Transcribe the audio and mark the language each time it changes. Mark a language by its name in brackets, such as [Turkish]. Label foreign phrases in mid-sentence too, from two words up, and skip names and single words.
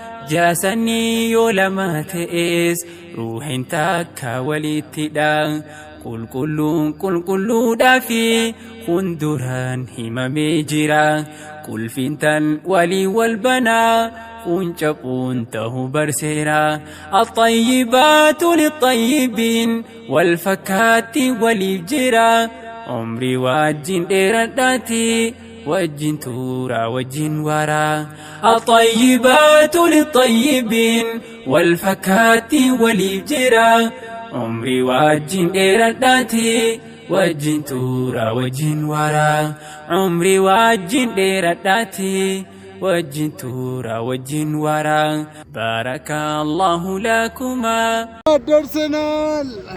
[Oromo] Jaasanii yoo lama ta'es ruuhin takka walittidha. Qulqulluun qulqulluudhaa fi hunduraan himamee jira. Qulfiin tan walii wal banaa kun cabuun ta'uu barseera. [Arabic] الطيبات للطيبين [Oromo] wal fakkaatti waliif jira. Umrii wajjin dheeradhaati wajjin tuura wajjin wara. [Arabic] الطيبات للطيبين [Oromo] wal fakkaatti waliif jira. Umrii wajjin dheeradhaati wajjin tuura wajjin wara. Umrii wajjin dheeradhaati wajjin tuura wajjin wara. [Arabic] بارك الله لكما. Darsenal.